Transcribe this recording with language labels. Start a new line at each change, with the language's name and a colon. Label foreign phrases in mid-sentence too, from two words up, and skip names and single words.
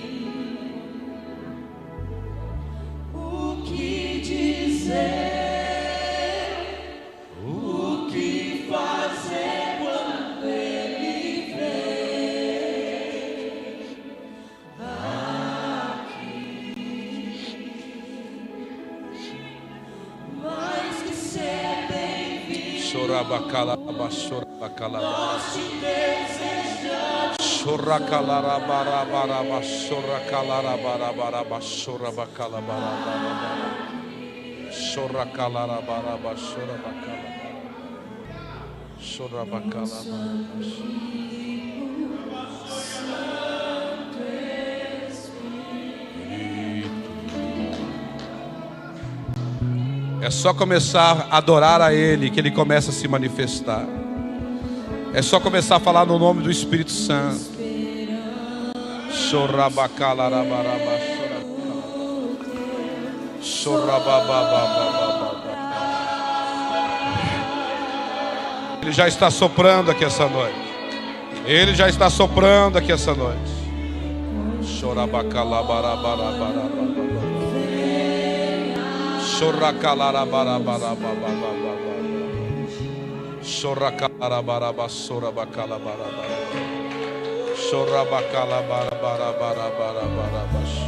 Portuguese: o que dizer, o que fazer quando ele vem aqui. Mais que ser bem-vindo, Chorabacala, chorabacala, nós te desejamos. choracala, barabara, choracala, barabara, chorabacala, barabara, choracala, barabara, chorabacala, chorabacala, É só começar a adorar a Ele que Ele começa a se manifestar. É só começar a falar no nome do Espírito Santo. Chorabacalarabaraba, chorababababababa. Ele já está soprando aqui essa noite. Ele já está soprando aqui essa noite. Chorabacalabarabarabarabaraba. Choracalarabarabarabarababa. Choracalarabaraba, sorabacalabaraba. Chorabacalabarabarabarabarabaraba.